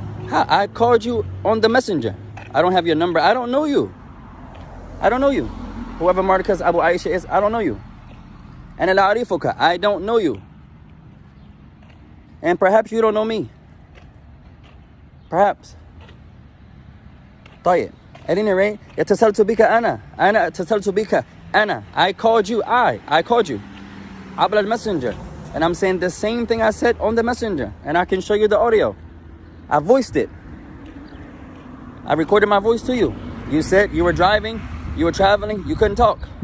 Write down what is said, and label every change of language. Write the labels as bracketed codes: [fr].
[en] I called you on the messenger. I don't have your number. I don't know you. I don't know you. Whoever Markaz Abu Aisha is, I don't know you. And [ar] la arifuka, [en] I don't know you. And perhaps you don't know me. Perhaps. [ar] طيب. [en] At any rate, [ar] اتصلت بك أنا اتصلت بك أنا. [en] I called you. I called you. Abla al-messenger. And I'm saying the same thing I said on the messenger. And I can show you the audio. I voiced it. I recorded my voice to you. You said you were driving, you were traveling, you couldn't talk.